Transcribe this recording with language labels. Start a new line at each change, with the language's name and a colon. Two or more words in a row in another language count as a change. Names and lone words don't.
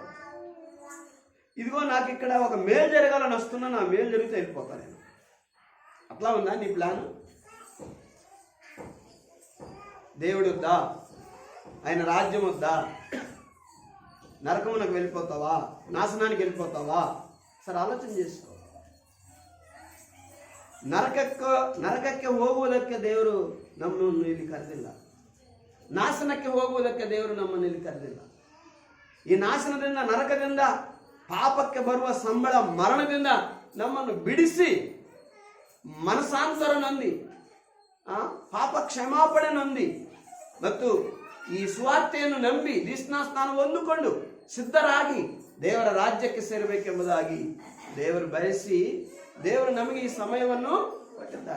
Telugu: ఇదిగో నాకు ఇక్కడ ఒక మేలు జరగాలని వస్తున్నా, నా మేలు జరిగితే వెళ్ళిపోతాను నేను. అట్లా ఉందా నీ ప్లాన్? దేవుడు వద్దా? ఆయన రాజ్యం వద్దా? నరకమునకు వెళ్ళిపోతావా? నాశనానికి వెళ్ళిపోతావా? సరే ಆಲೋಚನೆ చేసుకో.
Kannada: ನರಕಕ್ಕೆ ಹೋಗುವುದಕ್ಕೆ ದೇವರು ನಮ್ಮನ್ನು ಇಲ್ಲಿ ಕರೆದಿಲ್ಲ. ನಾಶನಕ್ಕೆ ಹೋಗುವುದಕ್ಕೆ ದೇವರು ನಮ್ಮನ್ನು ಇಲ್ಲಿ ಕರೆದಿಲ್ಲ. ಈ ನಾಶನದಿಂದ, ನರಕದಿಂದ, ಪಾಪಕ್ಕೆ ಬರುವ ಸಂಬಳ ಮರಣದಿಂದ ನಮ್ಮನ್ನು ಬಿಡಿಸಿ ಮನಸಾಂತರ ನೊಂದಿ ಪಾಪ ಕ್ಷಮಾಪಣೆ ನೊಂದಿ ಮತ್ತು ಈ ಸುವಾರ್ತೆಯನ್ನು ನಂಬಿ ದೀಕ್ಷಾ ಸ್ನಾನ ಹೊಂದಿಕೊಂಡು ಸಿದ್ಧರಾಗಿ ದೇವರ ರಾಜ್ಯಕ್ಕೆ ಸೇರಬೇಕೆಂಬುದಾಗಿ ದೇವರು ಬಯಸಿ ದೇವರು ನಮಗೆ ಈ ಸಮಯವನ್ನು ಕೊಟ್ಟಿದ್ದಾರೆ.